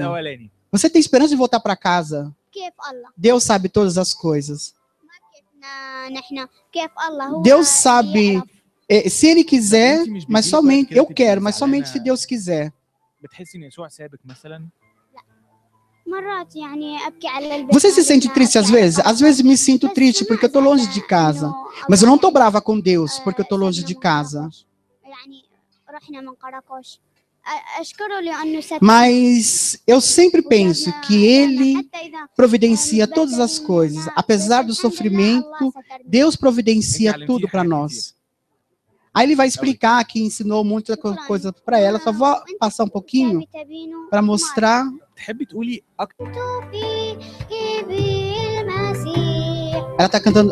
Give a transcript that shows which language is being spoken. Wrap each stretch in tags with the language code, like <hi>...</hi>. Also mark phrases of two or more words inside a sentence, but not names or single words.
<pt>Você tem esperança de voltar para casa? Deus sabe todas as coisas. Deus sabe, se Ele quiser, mas somente, eu quero, mas somente se Deus quiser.</pt> <ar>مرات يعني أبكي على البيت.</ar> <pt>Você se sente triste às vezes? Às vezes me sinto triste porque eu estou longe de casa. Mas eu não estou brava com Deus porque eu estou longe de casa.</pt> <ar>يعني رحنا من قراقوش. أشكره لأنه ستر.</ar> <pt>Mas eu sempre penso que Ele providencia todas as coisas. Apesar do sofrimento, Deus providencia tudo para nós. Aí ele vai explicar que ensinou muita coisa para ela. Só vou passar um pouquinho para mostrar.</pt> <ar>تحبي تقولي اكتر</ar> <pt>Ela está cantando.</pt>